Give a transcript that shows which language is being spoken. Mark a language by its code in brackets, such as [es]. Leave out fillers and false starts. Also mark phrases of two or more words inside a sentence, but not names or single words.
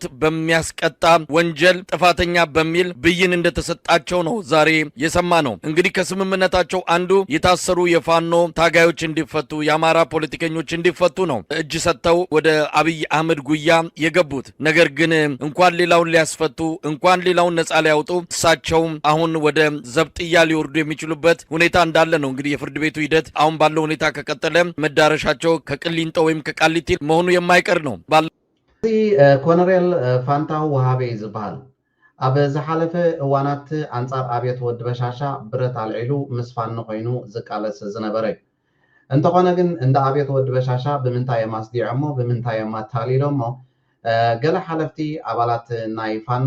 [am] በሚያስቀጣ ወንጀል ጥፋተኛ በሚል ብይን እንደተሰጣቸው ነው ዛሬ የሰማ ነው እንግዲህ ከስምምነታቸው አንዱ የታሰሩ የፋኖ ታጋዮች እንዲፈቱ የአማራ ፖለቲከኞች እንዲፈቱ ነው እጅ ሰጥተው ወደ አብይ አህመድ ጉያ የገቡት ነገር ግን እንኳን ሌላውን ሊያስፈቱ እንኳን ሌላውን ነፃ ሊያወጡ እሳቸው አሁን ወደ ዘብጥያ ሊወርዱ የሚችሉበት ሁኔታ እንዳለ ነው እንግዲህ የፍርድ ቤቱ ሂደት አሁን ባለው ሁኔታ ከቀጠለ መዳረሻቸው ከቅሊንጦ ወይም ከቃሊቲ መሆኑ የማይቀር ነው [ti] ኮሎኔል ፋንታው ወሃቤ ዝባል ኣብ ዝሓለፈ እዋናት አንጻር ኣብየት ወዲ በሻሻ ብረት አልዒሉ ምስ ፋኖ ኮይኑ ዝቃለስ ዝነበረ እንተኾነ ግን እንደ ኣብየት ወዲ በሻሻ ብምንታይ የማስዲዖሞ ብምንታይ የማታሊሎሞ ገለ ሓለፍቲ ኣባላት ናይ ፋኖ